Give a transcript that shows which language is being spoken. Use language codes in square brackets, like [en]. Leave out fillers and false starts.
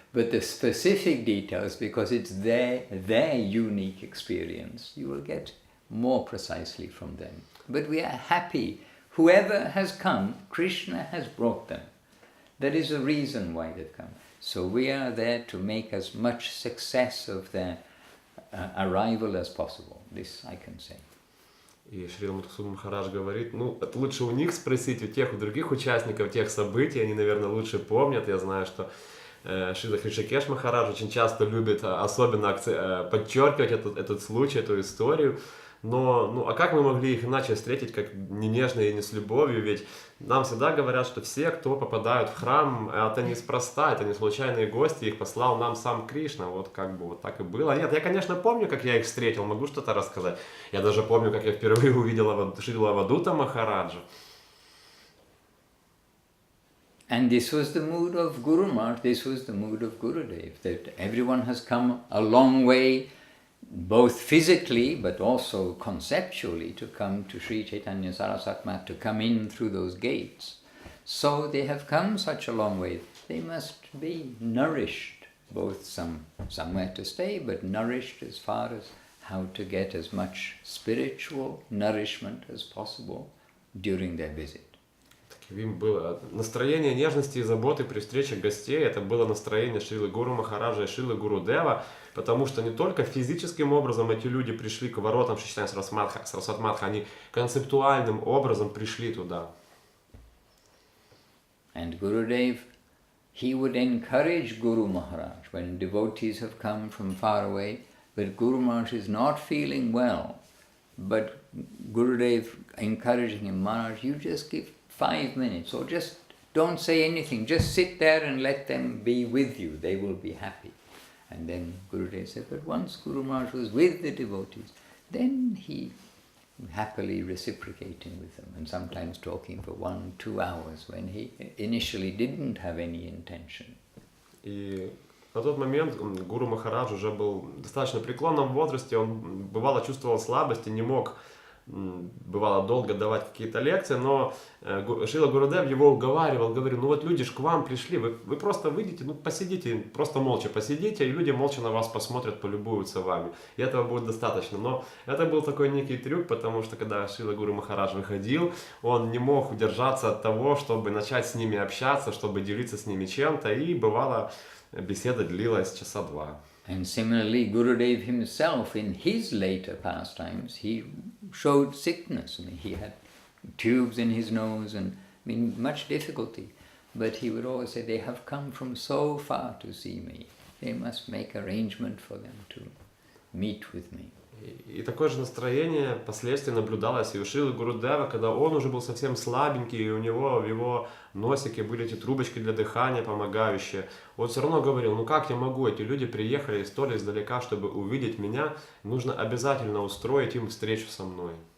[en] But the specific details, because it's their unique experience, you will get more precisely from them. But we are happy. Whoever has come, Krishna has brought them. There is a reason why they've come. So we are there to make as much success of their arrival as possible. This I can say. [ru] И Шрила Мадхусудан Махарадж говорит, это лучше у них спросить, у тех, у других участников тех событий, они, наверное, лучше помнят. Я знаю, что Шрила Хришикеш Махарадж очень часто любит особенно подчеркивать этот случай, эту историю. Но, а как мы могли их иначе встретить, как не нежно и не с любовью? Ведь нам всегда говорят, что все, кто попадают в храм, это неспроста, это не случайные гости, их послал нам сам Кришна. Вот как бы вот так и было. Нет, я, конечно, помню, как я их встретил, могу что-то рассказать. Я даже помню, как я впервые увидел Шрила Авадута Махараджа. [en] And this was the mood of Guru Maharaj, this was the mood of Gurudev, that everyone has come a long way, both physically but also conceptually, to come to Sri Chaitanya Saraswati Math, to come in through those gates. So they have come such a long way. They must be nourished, both somewhere to stay, but nourished as far as how to get as much spiritual nourishment as possible during their visit. [ru] Им было настроение нежности и заботы при встрече гостей, это было настроение Шрилы Гуру Махараджа и Шрилы Гурудева, потому что не только физическим образом эти люди пришли к воротам Шри Чайтанья Сарасвати Матха, они концептуальным образом пришли туда. [en] And Gurudev, he would encourage Guru Maharaj when devotees have come from far away, but Guru Maharaj is not feeling well. But Gurudev encouraging him, Maharaj, you just give 5 minutes or just don't say anything, just sit there and let them be with you, they will be happy. And then Gurudev said, but once Guru Maharaj was with the devotees, then he happily reciprocating with them and sometimes talking for 1-2 hours when he initially didn't have any intention. [ru] И на тот момент Гуру Махарадж уже был в достаточно преклонном возрасте, он бывало чувствовал слабость и не мог, бывало, долго давать какие-то лекции, но Шрила Гурудев его уговаривал, говорил, ну вот люди ж к вам пришли, вы просто выйдете, ну посидите, просто молча посидите, и люди молча на вас посмотрят, полюбуются вами, и этого будет достаточно. Но это был такой некий трюк, потому что когда Шрила Гуру Махарадж выходил, он не мог удержаться от того, чтобы начать с ними общаться, чтобы делиться с ними чем-то, и бывало, беседа длилась часа 2. [en] And similarly, Gurudev himself, in his later pastimes, he showed sickness. I mean, he had tubes in his nose and much difficulty. But he would always say, they have come from so far to see me. They must make arrangement for them to meet with me. [ru] И такое же настроение впоследствии наблюдалось и у Шрилы Гурудева, когда он уже был совсем слабенький, и у него в его носике были эти трубочки для дыхания помогающие. Он все равно говорил, ну как я могу, эти люди приехали столь издалека, чтобы увидеть меня, нужно обязательно устроить им встречу со мной.